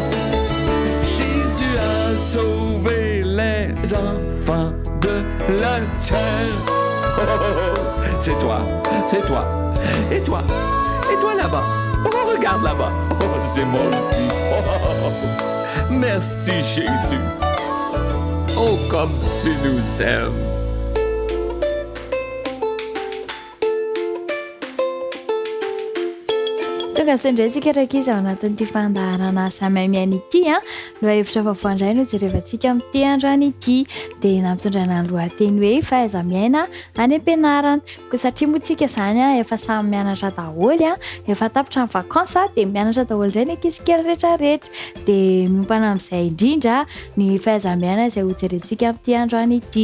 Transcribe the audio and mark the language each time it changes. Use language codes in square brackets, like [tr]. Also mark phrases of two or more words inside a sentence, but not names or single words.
[fr] Jésus a sauvé les enfants de la terre. Oh, oh, oh. C'est toi, c'est toi. Et toi là-bas. Oh, regarde là-bas. Oh, c'est moi aussi. Oh, oh, oh. Merci Jésus. Oh, comme tu nous aimes. [mg] Tonga sandraitsika rakizy ao anatin'ity fandaharana samamiana ity a loha hevitra vaovao indray no jerevantsika amin'ity androany ity dia nampitondrana ny lohateny hoe fahaiza-miaina any am-pianarana ko satria moa tsika izany a efa samy mianatra daholo a efa tapitra ny vakansa dia mianatra daholo indray ny ankizy kely rehetrarehetra dia miompana amin'izay indrindra ny fahaiza-miaina izay hojerentsika amin'ity androany ity.